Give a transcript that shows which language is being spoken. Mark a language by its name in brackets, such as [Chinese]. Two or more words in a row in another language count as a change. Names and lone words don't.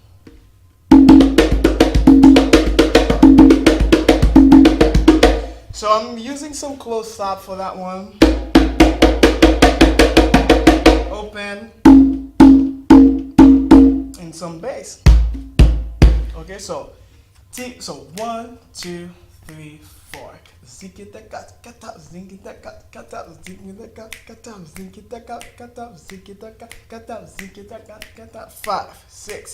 [English] So I'm using some close stop for that one. Open and some bass. Okay, so one, two, three, four. Zikita kat kata zikita kat kata zikita kat kata zikita kat kata zikita kat kata zikita kat kata 5, 6.